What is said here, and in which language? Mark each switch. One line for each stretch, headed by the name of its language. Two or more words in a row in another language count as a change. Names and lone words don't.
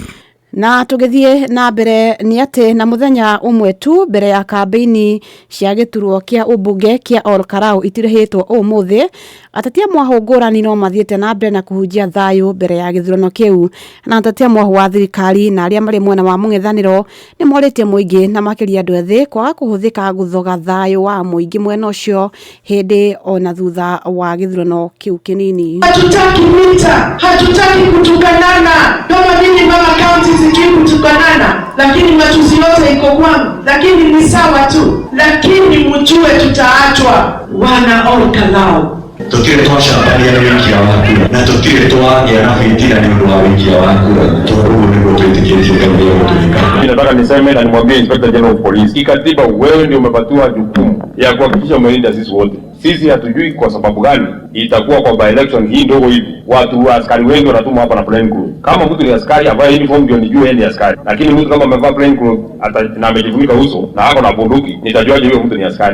Kikuyu: Na tugithie na mbere ni ati na muthenya umwe tu mbere ya kambeini cia giturwo kia ubunge kia Olkarau itirihitwo umuthi atatia mwaho ngurani no mathiete na mbere na kuhunjia thayo mbere ya githurano kiu na atatia mwaho wa thirikari na aria mari mwena wa mung'ethaniro ni moritie muingi na makiria andu ethi kwaga kuhuthika guthoga thayo wa muingi mwena ucio hindi ona thutha wa githurano kiu kinini.
Swahili: Hatutaki vita, hatutaki kutukanana kama mimi mama county kutukanana, lakini matusi yote iko kwangu, lakini ni sawa tu, lakini mjue tutaachwa wana Olkarau.
Kikuyu: Tutire twacambania na wiki ya wakura na tutire twagĩa na fitina ni ũndũ wa wiki ya wakura tondũ nĩguo twĩtĩkĩtie
Swahili: kama hiyo kutumika. Nataka niseme na nimwambie
English: Inspector General of Police,
Swahili: kikatiba wewe ndio umepatiwa jukumu ya kuhakikisha umelinda sisi wote. Sisi hatujui kwa sababu gani itakuwa kwa
English: by election
Swahili: hii ndogo hivi watu askari wengi wanatumwa hapa na
English: plain crew.
Swahili: Kama mtu ni askari ambaye uniform ndio nijue yeye ni askari, lakini mtu kama amevaa
English: plain crew
Swahili: na amejifunika uso na hako na bunduki, nitajuaje huyo mtu ni askari?